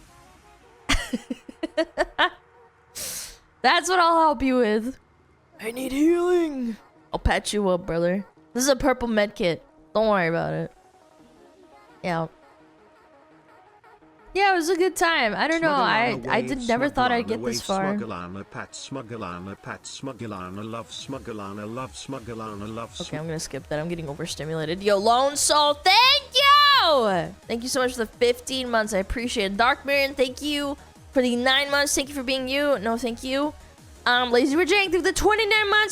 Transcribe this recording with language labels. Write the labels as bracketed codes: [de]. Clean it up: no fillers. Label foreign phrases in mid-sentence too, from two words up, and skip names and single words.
[en] That's what I'll help you with. I need healing. I'll patch you up, brother. This is a purple med kit. Don't worry about it. Yeah. Yeah, it was a good time. I don't know. I never thought I'd get this far. SmugAlana, pat SmugAlana, pat SmugAlana, love SmugAlana, love SmugAlana, love. Okay, I'm gonna skip that. I'm getting overstimulated. Yo, Lone Soul, thank you! Thank you so much for the 15 months. I appreciate it. Dark Mirren, thank you for the 9 months. Thank you for being you. No, thank you. Lazy Rajang, thank you for the 29 months.